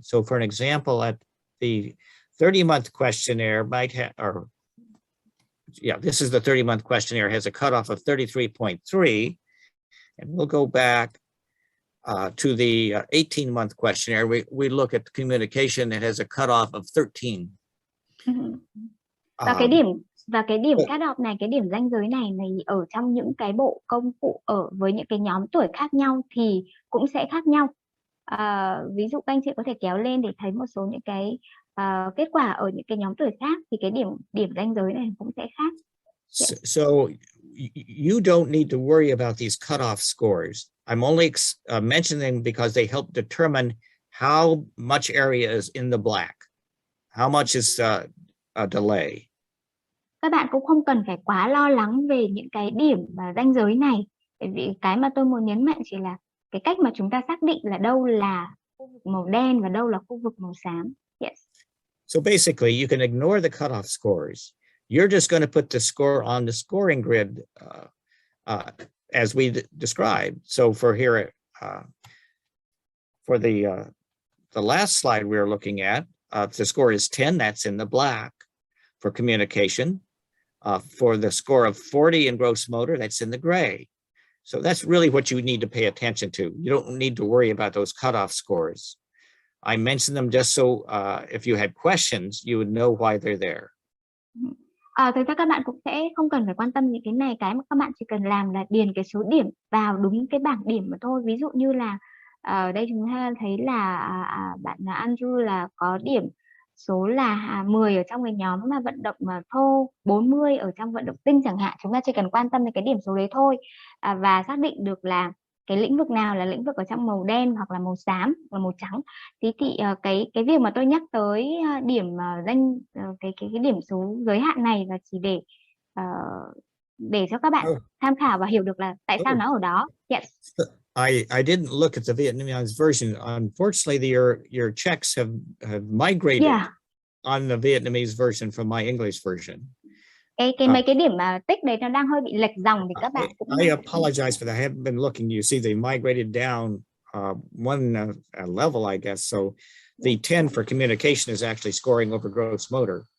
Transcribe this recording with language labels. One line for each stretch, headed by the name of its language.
English: So for an example, at the 30-month questionnaire might have, this is the 30-month questionnaire, has a cutoff of 33.3. And we'll go back to the 18-month questionnaire. We look at communication, it has a cutoff of 13.
Vietnamese: Và cái điểm cutoff này, cái điểm ranh giới này ở trong những cái bộ công cụ ở với những cái nhóm tuổi khác nhau thì cũng sẽ khác nhau. Ví dụ các anh chị có thể kéo lên để thấy một số những cái kết quả ở những cái nhóm tuổi khác, thì cái điểm ranh giới này cũng sẽ khác.
English: So you don't need to worry about these cutoff scores. I'm only mentioning them because they help determine how much area is in the black, how much is a delay.
Vietnamese: Các bạn cũng không cần phải quá lo lắng về những cái điểm và ranh giới này, bởi vì cái mà tôi muốn nhấn mạnh chỉ là cái cách mà chúng ta xác định là đâu là khu vực màu đen và đâu là khu vực màu xám.
English: Yes. So basically, you can ignore the cutoff scores. You're just going to put the score on the scoring grid as we described. So for here, for the last slide we were looking at, the score is 10. That's in the black for communication. For the score of 40 in gross motor, that's in the gray. So that's really what you need to pay attention to. You don't need to worry about those cutoff scores. I mentioned them just so if you had questions, you would know why they're there.
Vietnamese: Thực ra các bạn cũng sẽ không cần phải quan tâm những cái này, cái mà các bạn chỉ cần làm là điền cái số điểm vào đúng cái bảng điểm mà thôi. Ví dụ như là ở đây chúng ta thấy là bạn Andrew là có điểm số là 10 ở trong cái nhóm mà vận động mà thô, 40 ở trong vận động tinh chẳng hạn. Chúng ta chỉ cần quan tâm đến cái điểm số đấy thôi, và xác định được là cái lĩnh vực nào là lĩnh vực ở trong màu đen hoặc là màu xám và màu trắng. Thì cái việc mà tôi nhắc tới điểm cái điểm số giới hạn này là chỉ để cho các bạn tham khảo và hiểu được là tại sao nó ở đó.
English: Yes. I didn't look at the Vietnamese version. Unfortunately, your checks have migrated on the Vietnamese version from my English version.
Vietnamese: Mấy cái điểm mà tích đấy nó đang hơi bị lệch dòng thì các bạn cũng
English: I apologize for that. I haven't been looking. You see, they migrated down one level, I guess. So the 10 for communication is actually scoring over gross motor.